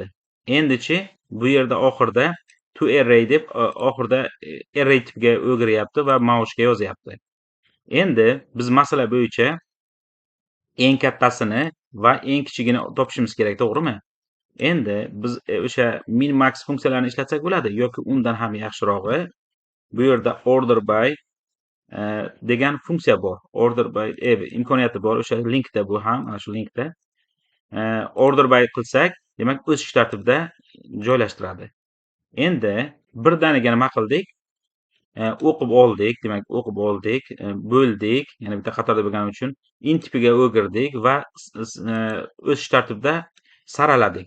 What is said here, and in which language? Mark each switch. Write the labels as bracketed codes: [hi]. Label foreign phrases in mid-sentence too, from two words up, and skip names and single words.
[uz] Endichi bu yerda oxirida [en] to array [uz] deb oxirida array tipiga o'giryapti va maushga yozyapti. Endi biz masala bo'yicha eng kattasini va eng kichigini topishimiz kerak, to'g'rimi? Endi biz o'sha [en] min max [uz] funksiyalarini ishlatsak bo'ladi yoki undan ham yaxshirog'i bu yerda [en] order by [uz] degan funksiya bor. [en] Order by [uz] imkoniyati bor. O'sha linkda bu ham, mana shu linkda. [en] Order by [uz] qilsak, demak o'sish tartibida joylashtiradi. Endi birdaniga nima qildik? O'qib oldik, demak o'qib oldik, bo'ldik, ya'ni bitta qatorda bo'lgani uchun int tipiga o'girdik va o'sish tartibida saraladik.